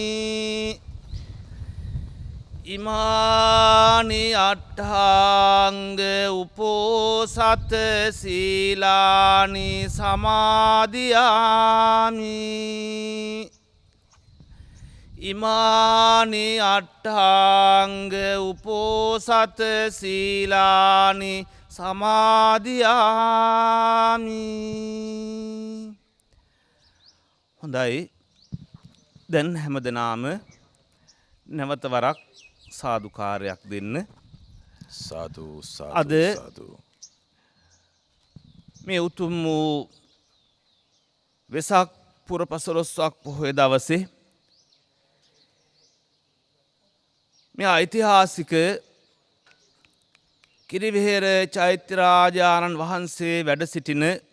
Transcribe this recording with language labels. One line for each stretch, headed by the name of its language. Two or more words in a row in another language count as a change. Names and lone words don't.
Pali: ඉමානි අට්ඨාංග උපෝසත සීලානි සමාදියාමි. ඉමානි අට්ඨාංග උපෝසත සීලානි සමාදියාමි.
Sinhala: හොඳයි, දැන් හැමදෙනාම නැවත වරක් සාදුකාරයක් දෙන්න. සාදු අද සාදු. මේ උතුම් වූ වෙසක් පුර 15ක් පොහොය දවසේ මේ ඓතිහාසික කිරිවෙහෙර චෛත්‍යරාජානන් වහන්සේ වැඩ සිටින